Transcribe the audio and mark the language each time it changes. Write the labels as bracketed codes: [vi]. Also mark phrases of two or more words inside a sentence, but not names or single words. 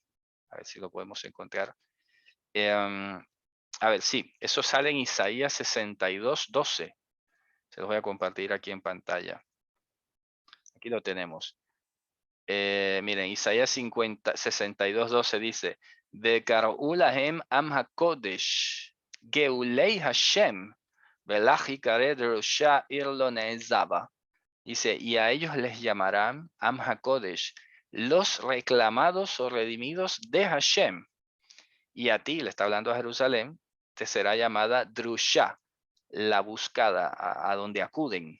[es] A ver si lo podemos encontrar. A ver, sí, eso sale en Isaías 62:12. Se los voy a compartir aquí en pantalla. Aquí lo tenemos. Miren, Isaías 62:12 dice, [he] וקראו להם עם הקודש, גאולי השם, ולך יקרא דרושה עיר לא נעזבה. [es] Dice, y a ellos les llamarán [he] עם הקודש, [es] los reclamados o redimidos de Hashem. Y a ti, le está hablando a Jerusalén, te será llamada Drusha, la buscada, a donde acuden.